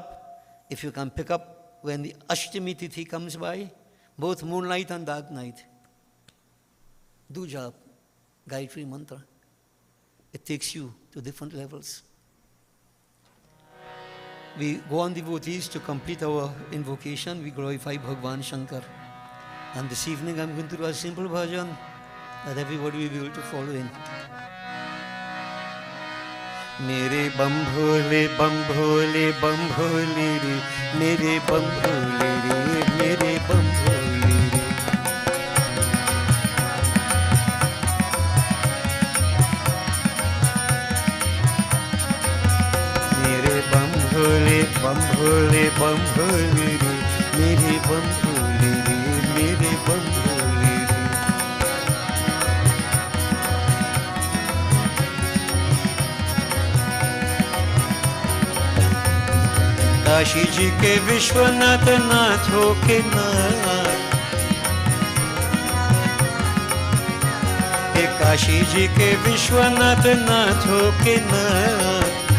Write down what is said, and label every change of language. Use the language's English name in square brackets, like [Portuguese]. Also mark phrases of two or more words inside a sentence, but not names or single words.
[English] If you can pick up when the Ashtami Tithi comes by, both moonlight and dark night, do jap, Gayatri Mantra. It takes you to different levels. We go on, devotees, to complete our invocation. We glorify Bhagwan Shankar. And this evening I'm going to do a simple bhajan that everybody will be able to follow in. [Hindi] मेरे बम भोले रे, मेरे बम भोले रे, मेरे बम भोले रे. मेरे बम भोले रे, मेरे बम भोले रे, मेरे बम भोले रे. काशी जी के विश्वनाथ नाथों के नाथ, हे काशी जी के विश्वनाथ नाथों के नाथ,